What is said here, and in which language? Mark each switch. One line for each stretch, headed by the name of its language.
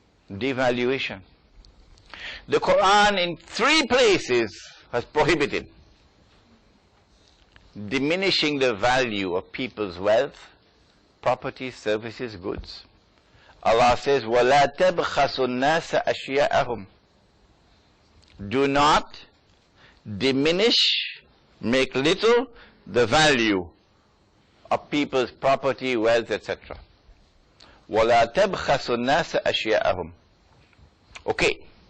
English: Devaluation. The Quran in 3 places has prohibited diminishing the value of people's wealth, property, services, goods. Allah says,
Arabic: وَلَا تَبْخَسُوا النَّاسَ أَشْيَاءَهُمْ.
English: Do not diminish, make little the value of people's property, wealth, etc.
Arabic: وَلَا تَبْخَسُوا النَّاسَ أَشْيَاءَهُمْ.
English: Okay.